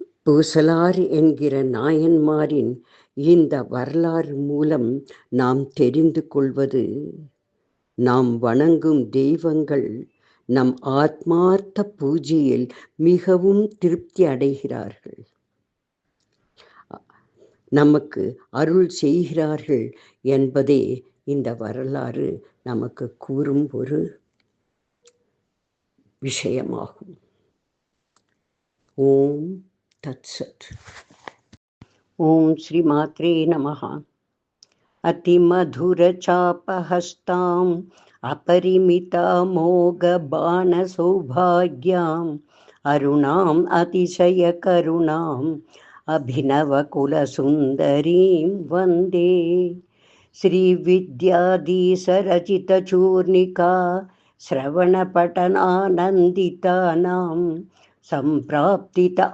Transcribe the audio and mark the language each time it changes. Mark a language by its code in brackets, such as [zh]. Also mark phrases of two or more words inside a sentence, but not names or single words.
[ta] பூசலார் என்கிற நாயன்மாரின் இந்த வரலாறு மூலம் நாம் தெரிந்து கொள்வது, நாம் வணங்கும் தெய்வங்கள் நம் ஆத்மார்த்த பூஜையில் மிகவும் திருப்தி அடைகிறார்கள், நமக்கு அருள் செய்கிறார்கள் என்பதே இந்த வரலாறு நமக்கு கூறும் ஒரு விஷயமாகும். [sa] ॐ तत्सत्। ॐ श्री मात्रे नमः. அதிமதுரசாபஹஸ்தாம் अपरिमितामोघबाणसौभाग्याम् अरुणाम् अतिशयकरुणाम् अभिनवकुलसुन्दरीं वन्दे. श्रीविद्याधीशरचितचूर्णिका श्रवणपठनानन्दितानां सम्प्राप्तित